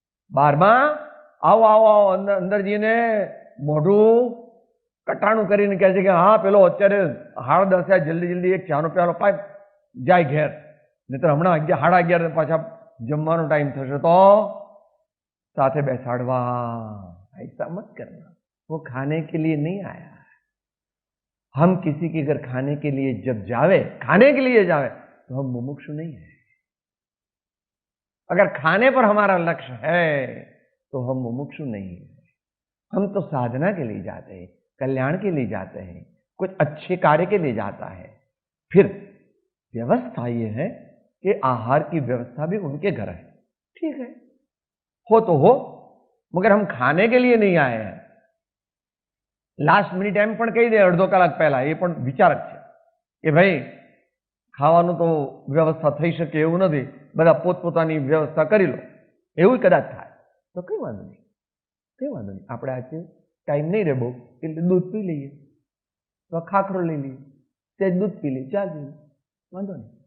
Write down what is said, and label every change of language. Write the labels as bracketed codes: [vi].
[gu] બારમાં આવો આવો આવો અંદર જઈને મોઢું કટાણું કરીને કહે છે કે હા પેલો અત્યારે 10:30 જલ્દી જલ્દી એક ચાનો પ્યાલો પાઇપ જાય ઘેર, નહીતર હમણાં 11:30 પાછા જમવાનો ટાઈમ થશે તો साथ बैसाड़वा. [hi] ऐसा मत करना, वो खाने के लिए नहीं आया. हम किसी के घर खाने के लिए जब जावे, खाने के लिए जावे तो हम मुमुक्षु नहीं है. अगर खाने पर हमारा लक्ष्य है तो हम मुमुक्षु नहीं है। हम तो साधना के लिए जाते हैं, कल्याण के लिए जाते हैं, कुछ अच्छे कार्य के लिए जाता है। फिर व्यवस्था ये है कि आहार की व्यवस्था भी उनके घर है, ठीक है, हो तो हो, मगर हम खाने के लिए नहीं आए हैं। [gu] લાસ્ટ મિનિટ એમ પણ કહી દે અડધો કલાક પહેલા, એ પણ વિચારક છે કે ભાઈ ખાવાનું તો વ્યવસ્થા થઈ શકે એવું નથી, બધા પોતપોતાની વ્યવસ્થા કરી લો, એવું કદાચ થાય તો કઈ વાંધો નહીં, કઈ વાંધો નહીં. આપણે આજે ટાઈમ નહીં રહે બહુ, એટલે દૂધ પી લઈએ, તો ખાખરો લઈ લઈએ, તે દૂધ પી લઈએ, ચા પી લઈએ, વાંધો નહીં.